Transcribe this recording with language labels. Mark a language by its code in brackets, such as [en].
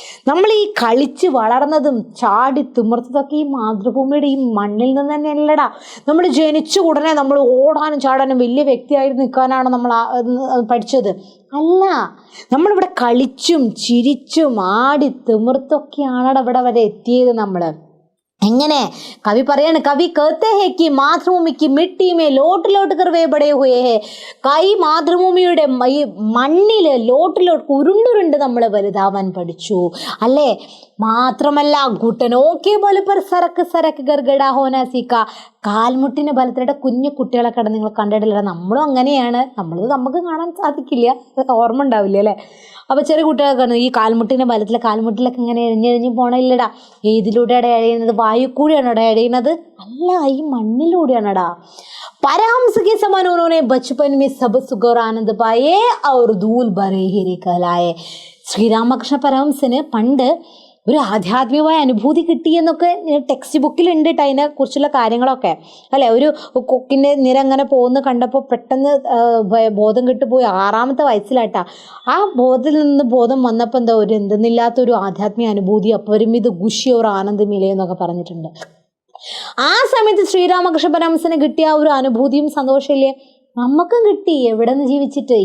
[ml] നമ്മൾ ഈ കളിച്ച് വളർന്നതും ചാടി തിമിർത്തതൊക്കെ ഈ മാതൃഭൂമിയുടെ ഈ മണ്ണിൽ നിന്ന് തന്നെയല്ലടാ. നമ്മൾ ജനിച്ച ഉടനെ നമ്മൾ ഓടാനും ചാടാനും വലിയ വ്യക്തിയായിട്ട് നിൽക്കാനാണ് നമ്മൾ പഠിച്ചത്? അല്ല, നമ്മളിവിടെ കളിച്ചും ചിരിച്ചും ആടി തിമിർത്തൊക്കെയാണ് ഇവിടെ വരെ എത്തിയത്. നമ്മൾ എങ്ങനെ? കവി പറയാണ്, കവി [hi] कहते हैं कि मातृभूमि की मिट्टी में लोट कर वे बड़े हुए हैं. [ml] കൈ മാതൃഭൂമിയുടെ ഈ മണ്ണിൽ ലോട്ടിലോട്ട് ഉരുണ്ടുരുണ്ട് നമ്മൾ വലുതാവാൻ പഠിച്ചു അല്ലേ? മാത്രമല്ല ഗുട്ടനോക്കെ പോലെ [hi] per സരക്ക് ഗർഗഡ ഹോന സീക്ക. [ml] കാൽമുട്ടിന് ബലത്തിലുള്ള കുഞ്ഞു കുട്ടികളെ കടന്ന് നിങ്ങൾ കണ്ടിട്ടില്ല? നമ്മളും അങ്ങനെയാണ്. നമുക്ക് കാണാൻ സാധിക്കില്ല, അതൊക്കെ ഓർമ്മ ഉണ്ടാവില്ല അല്ലേ? അപ്പോൾ ചെറിയ കുട്ടികളെ കാണുന്നു ഈ കാൽമുട്ടിൻ്റെ കാൽമുട്ടിലൊക്കെ ഇങ്ങനെ എഴിഞ്ഞെഴിഞ്ഞ് പോകണില്ലടാ. ഏതിലൂടെയാണ് എഴയുന്നത്? വായു കൂടിയാണോ എഴയുന്നത്? അല്ല, ഈ മണ്ണിലൂടെയാണടാ. [hi] परहंस के समान उन्होंने बचपन में सब सुख और आनंद पाए और धूल भरे हीरे कहलाए. [ml] ശ്രീരാമകൃഷ്ണ പരമഹംസന് പണ്ട് ഒരു ആധ്യാത്മികമായ അനുഭൂതി കിട്ടിയെന്നൊക്കെ ടെക്സ്റ്റ് ബുക്കിലുണ്ട് കേട്ടോ, അതിനെക്കുറിച്ചുള്ള കാര്യങ്ങളൊക്കെ അല്ലേ. ഒരു കൊക്കിൻ്റെ നിര അങ്ങനെ പോകുന്ന കണ്ടപ്പോൾ പെട്ടെന്ന് ബോധം കിട്ടുപോയി. 6ാമത്തെ വയസ്സിലാട്ടാ. ആ ബോധത്തിൽ നിന്ന് ബോധം വന്നപ്പോൾ എന്താ ഒരു എന്തെന്നില്ലാത്തൊരു ആധ്യാത്മിക അനുഭൂതി, അപരിമിത ഖുഷി ഒരു ആനന്ദമില്ലയെന്നൊക്കെ പറഞ്ഞിട്ടുണ്ട്. ആ സമയത്ത് ശ്രീരാമകൃഷ്ണ പരമഹംസന് കിട്ടിയ ഒരു അനുഭൂതിയും സന്തോഷമില്ലേ? നമുക്കും കിട്ടി. എവിടെ നിന്ന് ജീവിച്ചിട്ട്?